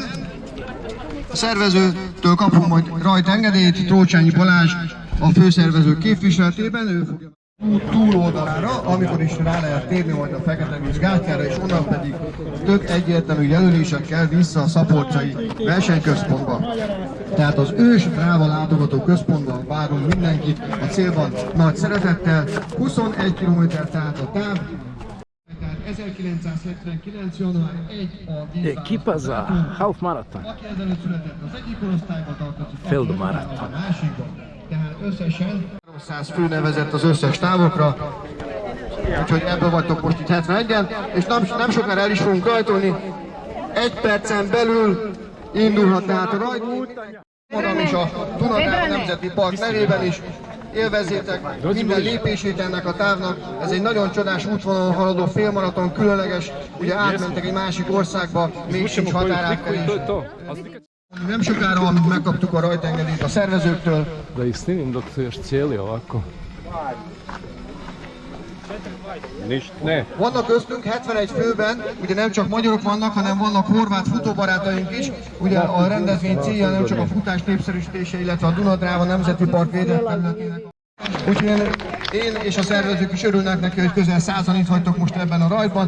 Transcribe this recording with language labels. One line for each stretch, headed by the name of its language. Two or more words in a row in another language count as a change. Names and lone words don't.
Hungarian: A szervezőtől kapunk majd rajtengedélyt, Trócsányi Balázs a főszervező képviseletében, ő fogja túloldalára, amikor is rá lehet térni majd a Fekete-víz gátjára, és onnan pedig tök egyértelmű jelölésekkel vissza a szaporcai versenyközpontba. Tehát az ős Dráva látogató központban várunk mindenkit, a célban nagy szeretettel, 21 km tehát a táv. 1979. január 1 a vízválasztó.
Croatian: Ekipa za half maraton.
Hungarian: Aki ezelőtt született az egyik korosztályban tartozik, Feldmaraton. a másikban. Tehát összesen 300 fő nevezett az összes távokra, úgyhogy ebből vagytok most itt 71-en, és nem sokára el is fogunk rajtolni. 1 percen belül indulhat tehát a rajt. Mondom is a Duna Nemzeti Park nevében is. Élvezzétek minden lépését ennek a távnak. Ez egy nagyon csodás útvonalon haladó félmaraton, különleges. Ugye átmentek egy másik országba, még sincs határátkelés. Nem sokára, amint megkaptuk a rajtengedélyt a szervezőktől.
Croatian: Da ih snimim dok su još cijeli ovako. Ne.
Hungarian: Vannak köztünk 71 főben, ugye nem csak magyarok vannak, hanem vannak horvát futóbarátaink is. Ugye a rendezvény célja nem csak a futás népszerűsítése, illetve a Duna-Dráva Nemzeti Park védett területének. Úgyhogy én és a szervezők is örülnek neki, hogy közel 100-an itt vagytok most ebben a rajtban.